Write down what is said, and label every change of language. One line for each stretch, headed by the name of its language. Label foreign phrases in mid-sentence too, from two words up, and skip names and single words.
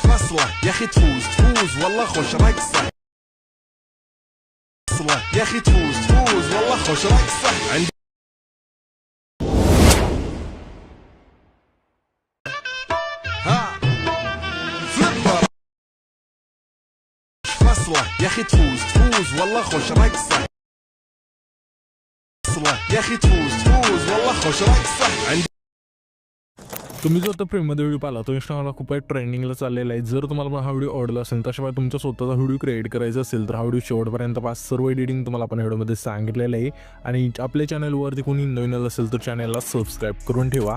Arabic: فصلة يا اخي تفوز تفوز والله خوش رقصة يا اخي تفوز تفوز والله خوش رقصة عندي ها فليبر فصلة يا اخي تفوز تفوز والله خوش رقصة يا اخي تفوز تفوز والله خوش رقصة عندي
Marathi: तुम्ही जो आता फ्रेममध्ये व्हिडिओ पाहिला तो इंस्टाग्रामला खूप ट्रेंडिंगला चाललेला आहे. जर तुम्हाला हा व्हिडिओ आवडला असेल त्याशिवाय तुमचा स्वतःचा व्हिडिओ क्रिएट करायचा असेल तर हा व्हिडिओ शेवटपर्यंत पास. सर्व एडिटिंग तुम्हाला आपण व्हिडिओमध्ये सांगितलेलं आहे. आणि आपल्या चॅनलवरती कोणी नवीन असेल तर चॅनलला सबस्क्राईब करून ठेवा.